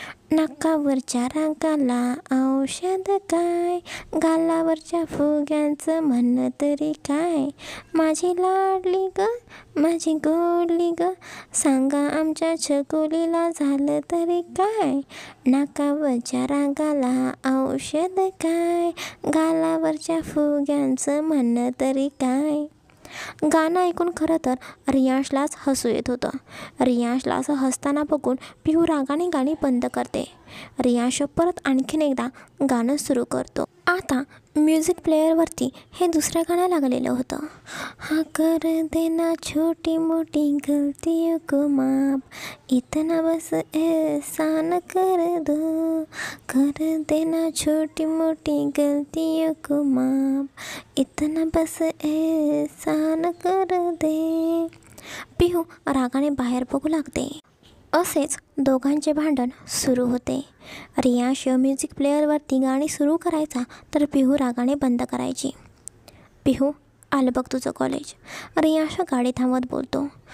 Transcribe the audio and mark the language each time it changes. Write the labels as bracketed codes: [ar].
[mr] नाकावरच्या रागाला औषध काय, गालावरच्या फुग्यांचं म्हणणं तरी काय, माझी लाडली ग, माझी गोडली ग, सांगा आमच्या छकुलीला झालं तरी काय, नाकावरच्या रागाला औषध काय, गालावरच्या फुग्यांचं म्हणणं तरी काय. गाणं ऐकून खरं तर रियांशलाच हसू येत होतं. रियांशला असं हसताना बघून पिहू रागाने गाणी बंद करते. रियांश परत आणखीन एकदा गाणं सुरू करतो. आता म्युझिक प्लेअरवरती हे दुसरं गाणं लागलेलं होतं. [hi] हाँ कर देना छोटी मोटी गलतियों को माफ, इतना बस एहसान कर दो, कर देना छोटी मोटी गलतियों को माफ, इतना बस एहसान कर दे. [mr] पिहू रागाने बाहेर बघू लागते. असेच दोघांचे भांडण सुरू होते. रियांश म्युझिक प्लेअरवरती गाणी सुरू करायचा तर पिहू रागाने बंद करायची. पिहू आलं बघ तुझं कॉलेज, रियांश गाडी थांबवत बोलतो.